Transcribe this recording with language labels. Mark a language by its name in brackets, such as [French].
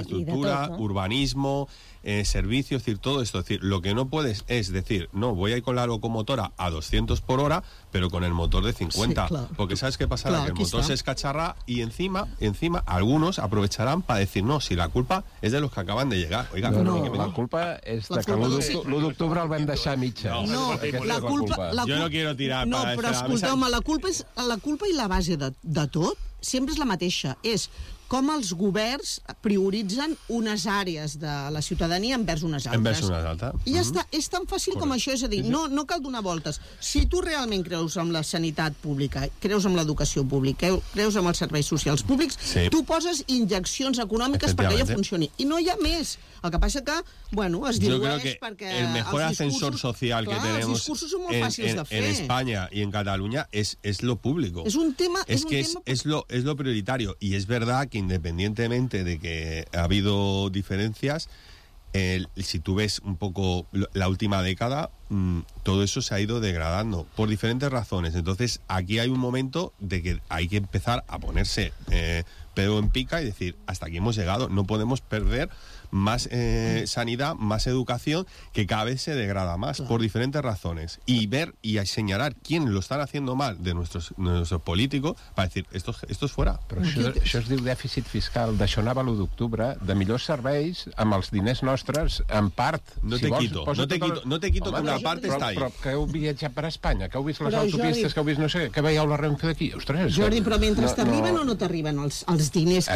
[Spanish] Infraestructura, urbanismo, servicios, es decir, todo esto. Es decir, lo que no puedes es decir, no, voy a ir con la locomotora a 200 por hora, pero con el motor de 50. Sí, claro. Porque ¿sabes qué pasará? Claro, que el motor se escacharrá y encima algunos aprovecharán para decir, no, si la culpa es de los que acaban de llegar. Oiga, no, no, la culpa es de que [Catalan] l'1 d'octubre el vam deixar a mitja. [Spanish] No, la culpa... Jo no quiero tirar para... [Catalan] No, però escolteu-me, la culpa i la base de tot sempre és la mateixa, és com els governs prioritzen unes àrees de la ciutadania envers unes altres. Envers unes altres. I ja està, és tan fàcil com això, és a dir, no cal donar voltes. Si tu realment creus en la sanitat pública, creus en l'educació pública, creus en els serveis socials públics, sí, tu poses injeccions econòmiques perquè allò funcioni. I no hi ha més. El que passa que, bueno, es diu... Jo crec que el millor ascensor social que tenim en Espanya i en Catalunya és lo públic. És un tema... És que és [Spanish] lo prioritario. [Catalan] I és [Spanish] verdad que independientemente de que ha habido diferencias, si tú ves un poco la última década, todo eso se ha ido degradando por diferentes razones. Entonces, aquí hay un momento de que hay que empezar a ponerse pedo en pica y decir, hasta aquí hemos llegado, no podemos perder más sanidad, más educación, que cada vez se degrada más, claro, por diferentes razones. Y ver y señalar quién lo están haciendo mal de nuestros políticos para decir, esto es fuera. [Catalan] Però això es diu dèficit fiscal, d'això anava l'1 d'octubre, de millors serveis amb els diners nostres, en part. [Spanish] No te quito que [Catalan] una part està [Spanish] ahí. [Catalan] Però que heu viatjat per Espanya, que heu vist les autopistes, que heu vist, no sé, que veieu la Renfe d'aquí. Ostres, Jordi, però mentre t'arriben o no t'arriben els diners que